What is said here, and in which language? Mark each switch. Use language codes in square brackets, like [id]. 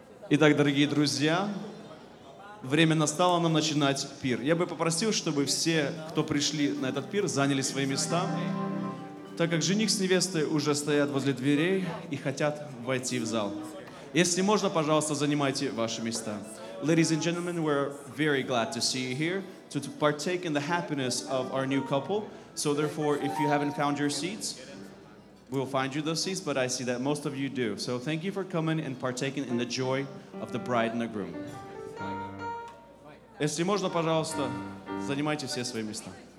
[ru] Итак, дорогие друзья, время настало нам начинать пир. Я бы попросил, чтобы все, кто пришли на этот пир, заняли свои места, так как жених с невестой уже стоят возле дверей и хотят войти в зал. Если можно, пожалуйста, занимайте ваши места. [en] Ladies and gentlemen, we're very glad to see you here to partake in the happiness of our new couple. So therefore, if you haven't found your seats, we'll find you those seats, but I see that most of you do. So thank you for coming and partaking in the joy of the bride and the groom. [ru] Если можно, пожалуйста, занимайте все свои места.